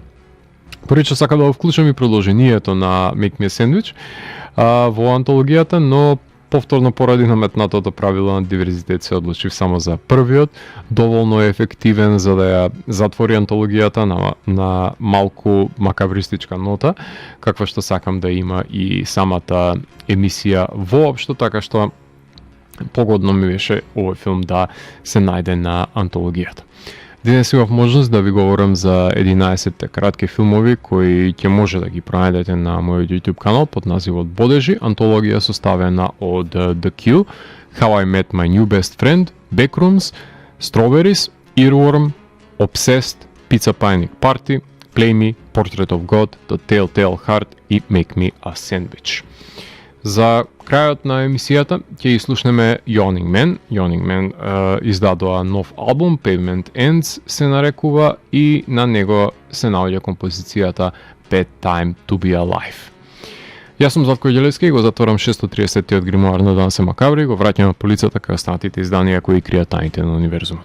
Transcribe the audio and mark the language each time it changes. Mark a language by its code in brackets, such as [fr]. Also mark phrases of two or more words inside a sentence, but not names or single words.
[mk] Порече сака да го вклучам и продолжението на Make Me a Sandwich во антологијата, но повторно поради наметнатото правило на диверзитет се одлучив само за првиот, доволно ефективен за да ја затвори антологијата на малку макабристичка нота, каква што сакам да има и самата емисија воопшто, така што погодно ми беше овој филм да се најде на антологијата. Денес имав можност да ви говорам за 11 кратки филмови кои ќе може да ги пронајдете на мојот YouTube канал под називот Бодежи, антологија составена од The Queue, How I Met My New Best Friend, Backrooms, Strawberries, Earworm, Obsessed, Pizza Picnic Party, Play Me, Portrait of God, The Telltale Heart и Make Me a Sandwich. За крајот на емисијата ќе слушнеме Yawning Man. Yawning Man издадоа нов албум, Pavement Ends се нарекува, и на него се наоѓа композицијата Bad Time to Be Alive. Јас сум Златко Ѓелевски и го затворам 630-тиот гримуар на Дансе Макабре и го враќам на полицата кај останатите изданија кои кријат тајните на универзумот.